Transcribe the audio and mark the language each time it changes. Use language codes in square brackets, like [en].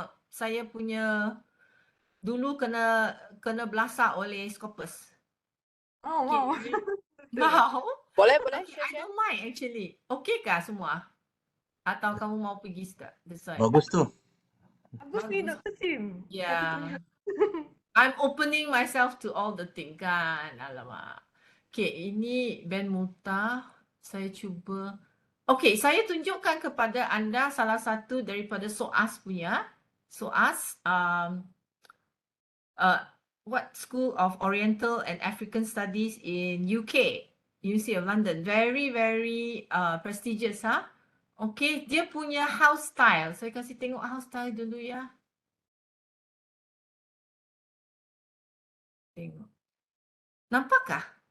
[ms] Saya punya dulu kena belasah oleh Scopus. Oh, Okay, wow. mau? Boleh, [en] Okay, I don't mind actually. [ms] Okay kah semua? Atau kamu mau pergi start? Bagus tu. Bagus ni Dr. Sim. Yeah. [en] I'm opening myself to all the thing kan. [ms] Alamak. Okay, ini Ben Muta. Saya cuba. Okay, saya tunjukkan kepada anda salah satu daripada SOAS punya. [en] SOAS, what School of Oriental and African Studies in UK, University of London. Very, very prestigious. Okay, [ms] dia punya [en] house style. [ms] Saya kasih tengok house style dulu ya. Tengok. Nampakkah?